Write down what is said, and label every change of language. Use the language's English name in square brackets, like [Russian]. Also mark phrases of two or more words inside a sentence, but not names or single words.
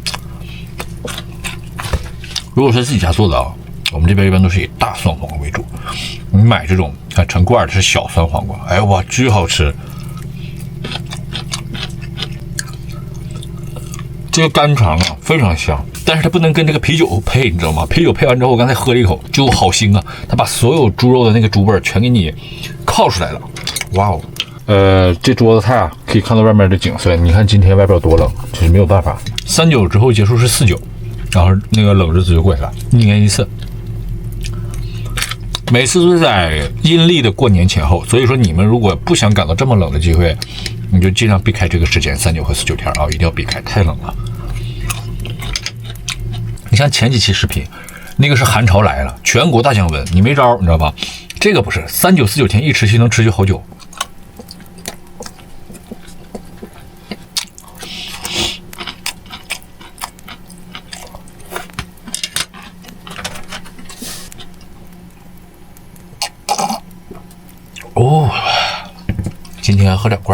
[Chinese] 如果是自己家做的啊，我們這邊一般都是以大蒜黃瓜為主。你買這種成罐的是小酸黃瓜，哎哇，巨好吃。這個乾腸啊非常香，但是它不能跟這個啤酒配，你知道嗎？啤酒配完之後，我剛才喝了一口，就好腥啊！它把所有豬肉的那個豬味全給你靠出來了，哇哦！這桌子菜啊，可以看到外面的景色。你看今天外邊有多冷，就是沒有辦法。39之後結束是49，然後那個冷日子就過去了，一年一次。每次都是在陰曆的過年前後，所以說你們如果不想趕到這麼冷的機會，你就盡量避開這個時間，39和49天啊，一定要避開，太冷了。你像前幾期視頻，那個是寒潮來了，全國大降溫，你沒招，你知道吧？這個不是39、49天一持續能持續好久。哦，今天喝2罐。